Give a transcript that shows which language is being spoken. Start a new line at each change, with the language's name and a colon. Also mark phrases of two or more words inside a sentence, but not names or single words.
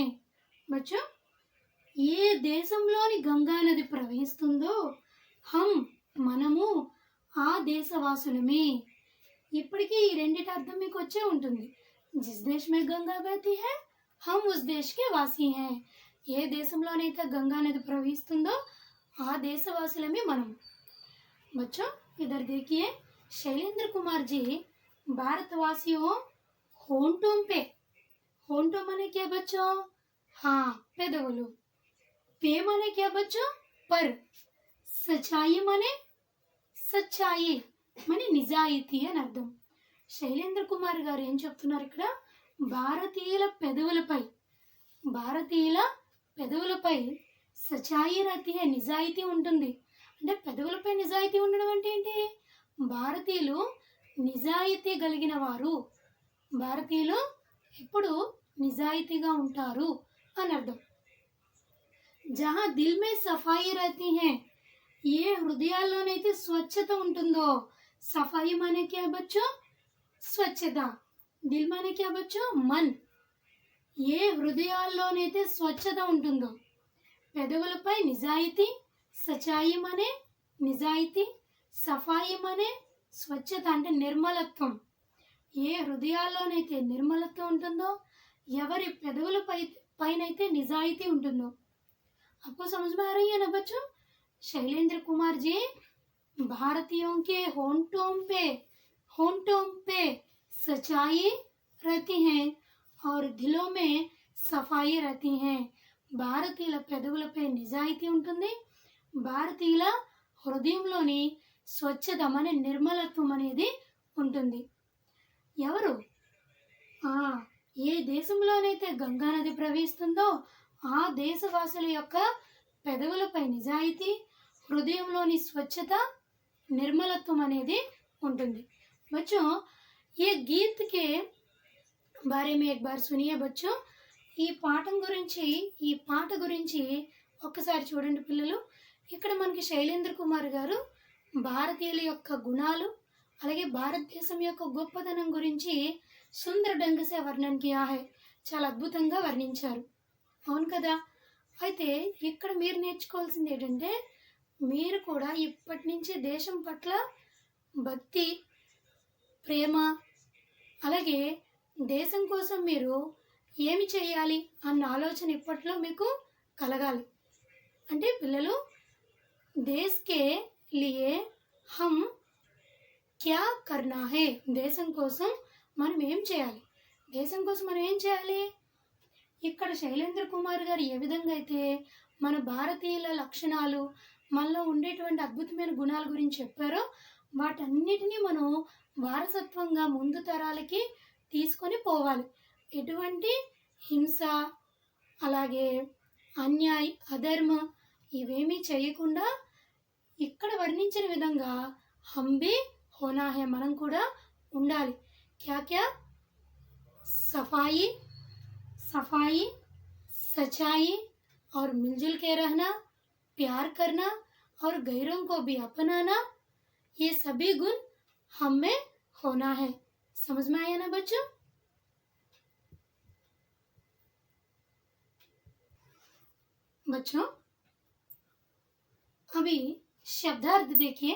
Hindi: बच्चों,
Telugu: ఏ దేశంలోని గంగా నది ప్రవహిస్తుందో హం మనము ఆ దేశవాసులమే. ఇప్పటికీ ఈ రెండిటి అర్థం మీకు వచ్చే ఉంటుంది.
Hindi: जिस देश में गंगा बहती है, हम उस देश के वासी है.
Telugu: ఏ దేశంలోనైతే గంగా నది ప్రవహిస్తుందో ఆ దేశవాసులమే మనం.
Hindi: बच्चों इधर देखिए, शैलेंद्र कुमार जी भारतवासियों होंठों पे, होंठों माने क्या बच्चों, पेदवलू. पे माने क्या बच्चों, पर. सच्चाई माने सच्चाई माने
Telugu: నిజాయితీ అని అర్థం. శైలేంద్ర కుమార్ గారు ఏం చెప్తున్నారు ఇక్కడ, భారతీయుల పెదవులపై
Hindi: सच्चाई रहती है,
Telugu: నిజాయితీ ఉంటుంది. అంటే పెదవులపై నిజాయితీ ఉండడం అంటే ఏంటి? భారతీయులు నిజాయితీ కలిగిన వారు, భారతీయులు ఎప్పుడు నిజాయితీగా ఉంటారు అని అర్థం.
Hindi: जहाँ दिल में सफाई रहती है,
Telugu: ఏ హృదయాల్లోనైతే స్వచ్ఛత ఉంటుందో.
Hindi: सफाई माने क्या बच्चो? स्वच्छता. दिल माने क्या बच्चो? मन.
Telugu: ఏ హృదయాల్లోనైతే స్వచ్ఛత ఉంటుందో. పెదవులపై నిజాయితీ,
Hindi: सच्चाई माने
Telugu: నిజాయితీ,
Hindi: सफाई माने
Telugu: స్వచ్ఛత అంటే నిర్మలత్వం. ఏ హృదయాల్లోనైతే నిర్మలత్వం ఉంటుందో, ఎవరి పెదవులపై పైనైతే నిజాయితీ ఉంటుందో.
Hindi: आपको समझ में आ रही है ना बच्चों? शैलेंद्र कुमार जी भारतीयों के होंठों पे सच्चाई रहती है और दिलों में सफाई रहती है.
Telugu: భారతీయుల పెదవులపై నిజాయితీ ఉంటుంది, భారతీయుల హృదయంలోని స్వచ్ఛత అనే నిర్మలత్వం అనేది ఉంటుంది. ఎవరు? ఏ దేశంలోనైతే గంగా నది ప్రవహిస్తుందో ఆ దేశవాసుల యొక్క పెదవులపై నిజాయితీ, హృదయంలోని స్వచ్ఛత, నిర్మలత్వం అనేది ఉంటుంది.
Hindi: बच्चों ये गीत के बारे में एक बार सुनिए बच्चों.
Telugu: ఈ పాట గురించి ఒక్కసారి చూడండి పిల్లలు. ఇక్కడ మనకి శైలేంద్ర కుమార్ గారు భారతీయుల యొక్క గుణాలు అలాగే భారతదేశం యొక్క గొప్పతనం గురించి
Hindi: सुंदर ढंग से वर्णन किया है,
Telugu: చాలా అద్భుతంగా వర్ణించారు. అవును కదా? అయితే ఇక్కడ మీరు నేర్చుకోవాల్సింది ఏంటంటే, మీరు కూడా ఇప్పటి నుంచి దేశం పట్ల భక్తి, ప్రేమ అలాగే దేశం కోసం మీరు ఏమి చేయాలి అన్న ఆలోచన ఇప్పట్లో మీకు కలగాలి. అంటే పిల్లలు,
Hindi: देश के लिए हम क्या करना है,
Telugu: దేశం కోసం మనం ఏం చేయాలి, దేశం కోసం మనం ఏం చేయాలి. ఇక్కడ శైలేంద్ర కుమార్ గారు ఏ విధంగా అయితే మన భారతీయుల లక్షణాలు, మనలో ఉండేటువంటి అద్భుతమైన గుణాల గురించి చెప్పారో వాటన్నిటినీ మనం వారసత్వంగా ముందు తరాలకి తీసుకొని పోవాలి. ఎటువంటి హింస అలాగే అన్యాయ్, అధర్మ ఇవేమీ చేయకుండా ఇక్కడ వర్ణించిన విధంగా
Hindi: हम भी होना है,
Telugu: మనం కూడా ఉండాలి.
Hindi: क्या क्या? సఫాయి, सच्चाई और मिलजुल के रहना, प्यार करना और गैरों को भी अपनाना, ये सभी गुण हम में होना है. समझ में आया ना बच्चों? अभी शब्दार्थ देखिए.